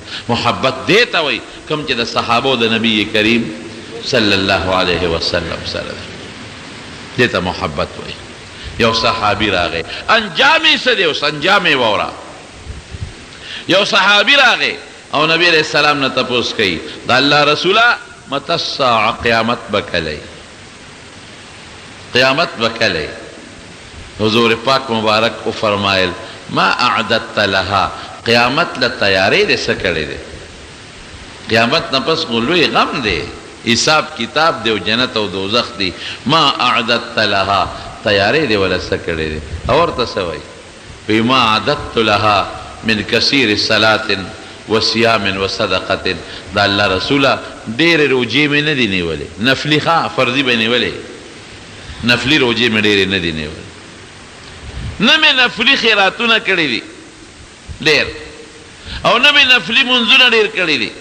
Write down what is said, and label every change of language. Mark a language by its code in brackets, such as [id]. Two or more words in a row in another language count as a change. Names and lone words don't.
[ps] محبت دې ته وایي کوم چې د صحابو د نبی کریم [ar] صلی الله علیه وسلم [ps] سره ده. دې ته محبت وایي. یو صحابي راغی، انجام یې څه دی؟ اوس انجام یې واوره. یو صحابي راغی او نبی [ar] علیہ السلام [ps] نه تپوس کوي د الله رسوله [ar] متى الساعه، [ps] قیامت به کله؟ قیامت به کله؟ حضور پاک مبارک او فرمایل [ar] ما اعددت لها، [ps] قیامت له تیاری دې څه کړی دی؟ قیامت نه پس لوی غم دی، حساب کتاب دی او جنت او دوزخ دی. [ar] ما اعددت لها، [ps] تیاری دی ولا څه کړی دی؟ او ورته څه وایي؟ وی [ar] ما اعددت لها من کثیر صلاة و صیام و صدقة. [ps] دا الله رسوله ډېرې روجې مې نه دي نیولې، نفلي ښه فرضي به نیولې، نفلي روجې مې ډېرې نه دي نیولې، نه مې نفلي خیراتونه کړي دي ډېر، او نه مې نفلي منځونه ډېر کړي دي.